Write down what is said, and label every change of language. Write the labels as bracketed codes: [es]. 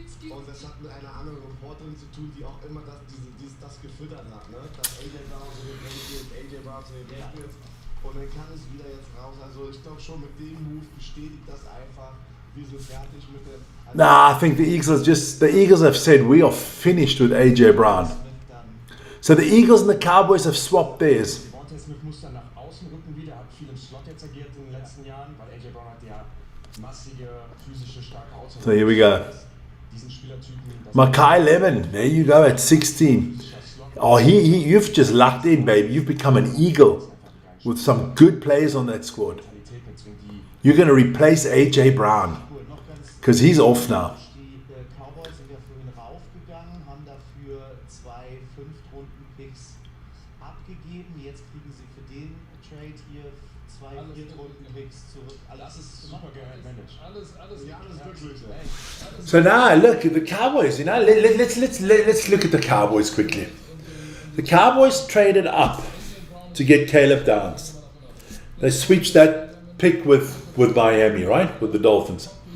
[de] Und das hat mit einer anderen Reporterin zu tun, die auch immer das gefüttert hat, ne? Dass AJ Brown so geht, AJ Brown so geht. Und dann kann es wieder jetzt raus. Also ich glaube schon, mit dem Move bestätigt das einfach, wir sind fertig mit dem. [en] Nah, I think the Eagles have said we are finished with AJ Brown. So the Eagles and the Cowboys have swapped theirs. [de] Devontae Smith muss dann nach außen rücken wieder, hat viel im Slot jetzt agiert in den letzten Jahren, weil AJ Brown hat ja massige, physische, starke Außen. [en] So here we go. [de] Diesen Spielertypen. [en] Makai Lemon, there you go at 16. Oh, you've just lucked in, baby. You've become an Eagle with some good players on that squad. You're going to replace AJ Brown because he's off now. [de] Die Cowboys sind ja für ihn raufgegangen, haben dafür 2 5-Runden-Picks abgegeben. Jetzt kriegen sie für den Trade hier 2 4-Runden-Picks zurück. Das ist super gemanagt. Alles Ja, das ist wirklich so. [en] So now look at the Cowboys. You know, let's look at the Cowboys quickly. The Cowboys traded up to get Caleb Downs. They switched that pick with Miami, right? With the Dolphins.